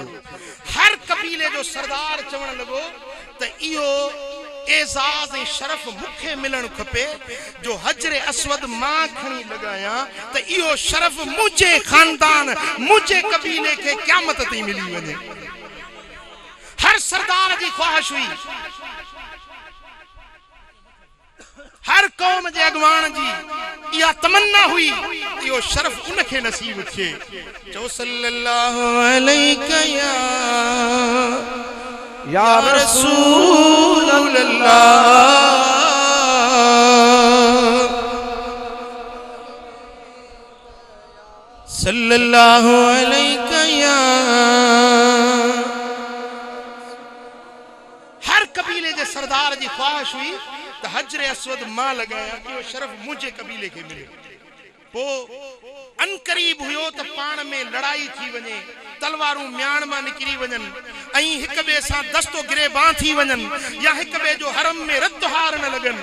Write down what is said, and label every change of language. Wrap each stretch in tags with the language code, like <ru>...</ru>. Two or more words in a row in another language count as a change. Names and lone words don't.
<sd>हर कबीले जो सरदार चवण लॻो त इहो एज़ाज़ ऐं शरफ मूंखे मिलणु खपे जो हजरे अस्वद मां खणी लॻायां त इहो शरफ मुंहिंजे खानदान मुंहिंजे कबीले खे क़यामत ताईं मिली वञे। हर सरदार जी ख्वाहिश हुई, हर कौम जे अॻवान जी इहा तमन्ना हुई इहो शरफ उनखे नसीब थिए।</sd> <ar>चओ صلى الله عليك يا رسول الله، صلى الله عليك يا.</ar> <sd>हर कबीले जे सरदार जी ख्वाहिश हुई त हजरे अस्वद मां लॻाया कि इहो शरफ मुंहिंजे कबीले खे मिले। पो अनकरीब हुयो त पाण में लड़ाई थी वञे, तलवारूं म्याण मां निकिरी वञनि ऐं हिक ॿिए सां दस्तो गिरेबां थी वञनि या हिक ॿिए जो हरम में रत हार न लॻनि।</sd>